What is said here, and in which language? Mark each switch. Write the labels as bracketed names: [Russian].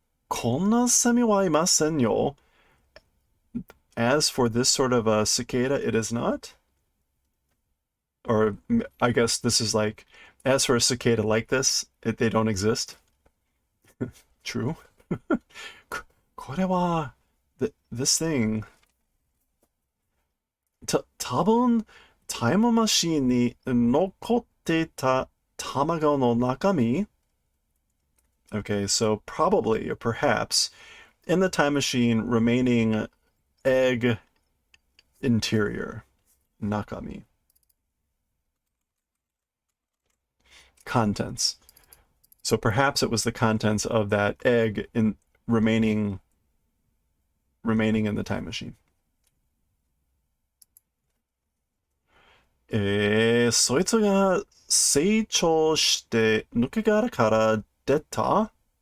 [Japanese] Konna semi wa imasen yo. [English] As for this sort of a cicada, it is not. Or I guess this is like, as for a cicada like this, they don't exist. True. [Japanese] これは [English] this thing [Japanese] 多分タイムマシンに残っていた卵の中身. [English] Okay, so probably or perhaps in the time machine remaining egg interior, nakami. Contents. So perhaps it was the contents of that egg remaining in the time machine. [Japanese] そいつが成長して抜け殻から出た?